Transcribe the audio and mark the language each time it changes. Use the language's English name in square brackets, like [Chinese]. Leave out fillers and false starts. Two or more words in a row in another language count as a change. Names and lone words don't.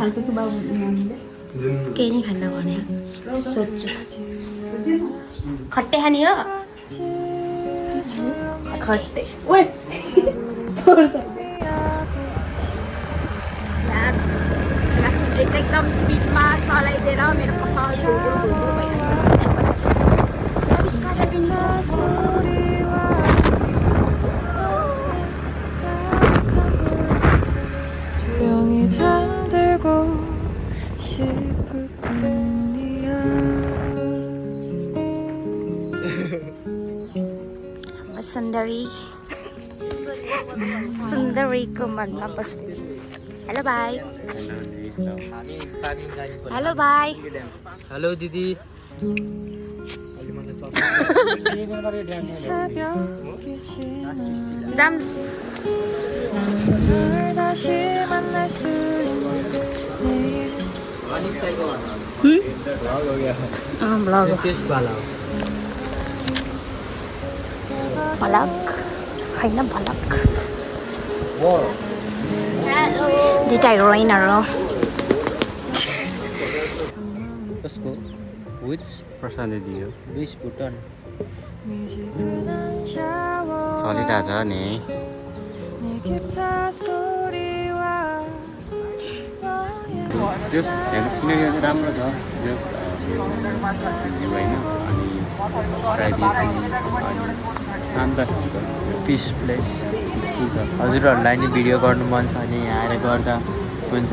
[Nepali] केही नै खान्न भने सोध्छु। खट्टे खाने हो? खट्टे राखीले चाहिँ एकदम स्पिडमा चलाइदिएर मेरो कपाल भइरहेको [Korean] 잠들고 싶을 뿐이야. [Nepali] सुन्दरीको मनमा बस्ने। हेलो भाइ। हेलो भाइ। हेलो दिदी। जाम। [Korean] 다시 만날 수 있는 내일. [Nepali] ब्लग भलक होइन भलक दुइटा हिरोइनहरू। कसको? Which प्रशान्ति हो [English] Which button? [Korean] 미지근한 샤워 [Nepali] चलिरहेछ नि। [Korean] 내 기타 소리와 [Nepali] त्यो हेर्नु सिनेरी चाहिँ राम्रो छ त्यो होइन। अनि प्राइभेसी अनि शान्त खालको [English] Peace place. [Nepali] स्कुल छ। हजुरहरूलाई नि भिडियो गर्नु मन छ भने यहाँ आएर गर्दा हुन्छ।